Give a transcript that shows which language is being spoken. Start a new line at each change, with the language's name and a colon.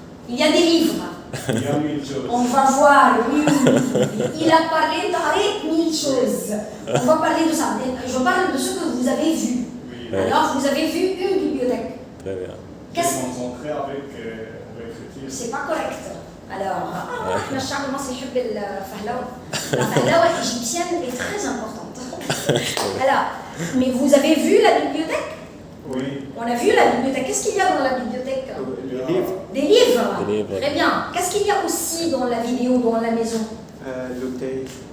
French: Il y a des livres. Il y a 1000 choses. On va voir, oui. Il a parlé d'arrêt 1000 choses. On va parler de ça. Je parle de ce que vous avez vu. Oui. Ouais. Alors, vous avez vu une bibliothèque. Très bien. Qu'est-ce Je suis concentré avec l'écriture. C'est pas correct.
Arabic: Alors, احنا الشعب المصري يحب الفهلوة.
French: La فهلوة égyptienne est très importante. Alors, mais vous avez vu la bibliothèque? Oui. On a vu la bibliothèque. Qu'est-ce qu'il y a dans la bibliothèque? Les livres, Des livres. Des livres. Très bien. Qu'est-ce qu'il y a aussi dans la vidéo, dans la maison? le thé,